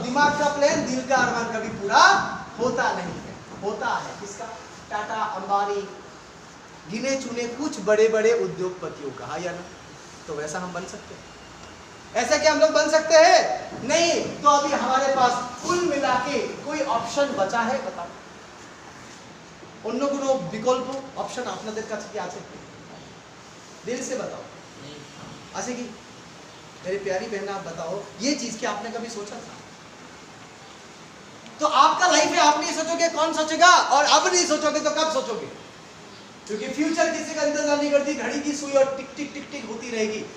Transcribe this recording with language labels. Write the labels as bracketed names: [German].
[Hindi] दिमाग का प्लान, दिल का अरमान कभी पूरा होता नहीं है। होता है किसका? टाटा, अंबानी, गिने चुने कुछ बड़े बड़े उद्योगपतियों का, हाँ या ना? तो वैसा हम बन सकते हैं? ऐसा क्या हम लोग बन सकते हैं? नहीं। तो अभी हमारे पास कुल मिला के कोई ऑप्शन बचा है? बताओ। [Bangla] অন্য কোনো বিকল্প অপশন আপনাদের কাছে কি আছে? [Hindi] दिल से बताओ, [Bangla] আছে কি? [Hindi] मेरी प्यारी बहन आप बताओ, ये चीज क्या आपने कभी सोचा था? तो आपका लाइफ है, आप नहीं सोचोगे कौन सोचेगा? और अब नहीं सोचोगे तो कब सोचोगे? क्योंकि फ्यूचर किसी का इंतजार नहीं करती, घड़ी की सुई और टिक टिक टिक टिक होती रहेगी।